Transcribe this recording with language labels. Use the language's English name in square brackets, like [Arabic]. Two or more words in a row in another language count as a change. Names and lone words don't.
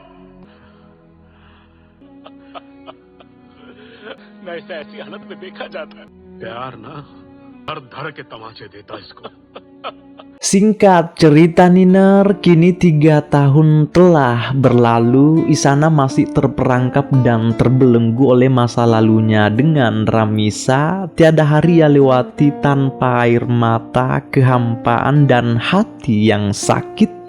[Hindi] न इसे ऐसी हालत में देखा जाता है। प्यार ना धर धर के तमाचे देता इसको। [Indonesian] Singkat cerita Niner, kini 3 tahun telah berlalu. Isana masih terperangkap dan terbelenggu oleh masa lalunya dengan Ramisa. Tiada hari ia lewati tanpa air mata, kehampaan, dan hati yang sakit.